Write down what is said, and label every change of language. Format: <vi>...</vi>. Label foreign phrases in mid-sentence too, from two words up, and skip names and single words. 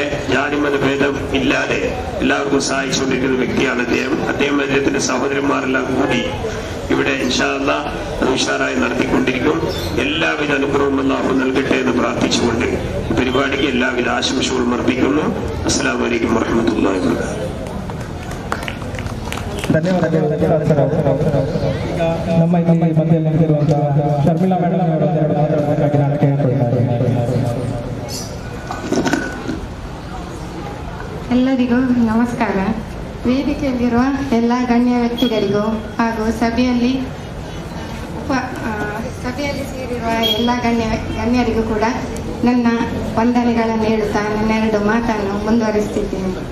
<ml>ജാതിമത ഭേദം ഇല്ലാതെ എല്ലാവർക്കും സഹായിച്ചുകൊണ്ടിരിക്കുന്ന വ്യക്തിയാണ് അദ്ദേഹം. അദ്ദേഹത്തിന്റെ സഹോദരന്മാരെല്ലാം കൂടി ഇവിടെ</ml> <ar>إن شاء الله</ar> <ml>ഉഷാറായി നടത്തിക്കൊണ്ടിരിക്കും. എല്ലാവിധ അനുഗ്രഹവും അല്ലാഹു നൽകട്ടെ എന്ന് പ്രാർത്ഥിച്ചുകൊണ്ട് ഈ പരിപാടിക്ക് എല്ലാവിധ ആശംസകളും അർപ്പിക്കുന്നു.</ml> <ar>السلام عليكم ورحمة الله وبركاته.</ar> <kn>ಧನ್ಯವಾದಗಳು. ಈಗ ನಮ್ಮ ಇಲ್ಲಿ ಮಧ್ಯದಲ್ಲಿ ನಿಂತಿರುವಂತಹ ಶರ್ಮಿಳಾ ಮೇಡಮ್ ಅವರೊಂದೆರಡು ಮಾತಾಡಬೇಕಾಗಿ ನಾನು ಕೇಳಿಕೊಳ್ತಾರೆ. ಎಲ್ಲರಿಗೂ ನಮಸ್ಕಾರ. ವೇದಿಕೆಯಲ್ಲಿರುವ ಎಲ್ಲ ಗಣ್ಯ ವ್ಯಕ್ತಿಗಳಿಗೂ ಹಾಗೂ ಸಭೆಯಲ್ಲಿ ಸೇರಿರುವ ಎಲ್ಲ ಗಣ್ಯರಿಗೂ ಕೂಡ ನನ್ನ ವಂದನೆಗಳನ್ನು ಹೇಳುತ್ತಾ ನನ್ನ 2 ಮಾತನ್ನು ಮುಂದುವರಿಸುತ್ತಿದ್ದೇನೆ.</kn>